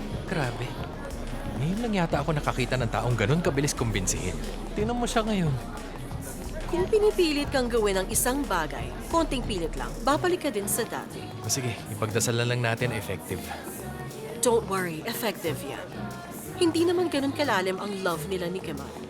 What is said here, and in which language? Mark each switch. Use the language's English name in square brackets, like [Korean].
[Filipino] Grabe. Ngayon lang yata ako nakakita ng taong ganun kabilis kumbinsihin. Tingnan mo siya ngayon. Kung pinipilit kang gawin ang isang bagay, konting pilit lang, babalik ka din sa dati. O sige, ipagdasal na lang natin na effective. [English] Don't worry, effective [Filipino] yan. Hindi naman ganun kalalim ang love nila ni Kemal.